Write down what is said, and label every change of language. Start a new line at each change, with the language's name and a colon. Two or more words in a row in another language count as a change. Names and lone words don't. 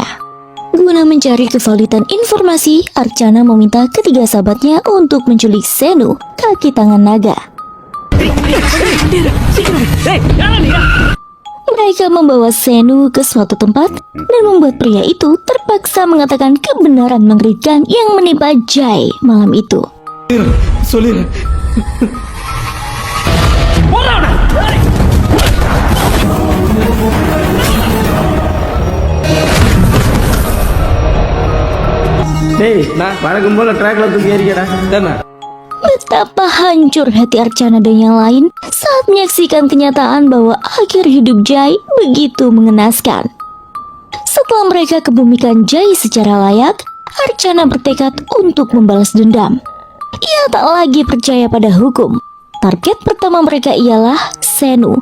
Indonesian: Guna mencari kevalidan informasi, Archana meminta ketiga sahabatnya untuk menculik Senu, kaki tangan naga. Mereka membawa Senu ke suatu tempat dan membuat pria itu terpaksa mengatakan kebenaran mengerikan yang menimpa Jai malam itu.
Tamil: சொல்லிரு. டேய் நான் வழக்கம் போல ட்ராக்ல தூக்கி ஏறிக்கடா தானே.
Indonesian: Betapa hancur hati Archana dan yang lain saat menyaksikan kenyataan bahwa akhir hidup Jai begitu mengenaskan. Setelah mereka kebumikan Jai secara layak, Archana bertekad untuk membalas dendam. Ia tak lagi percaya pada hukum. Target pertama mereka ialah Senu.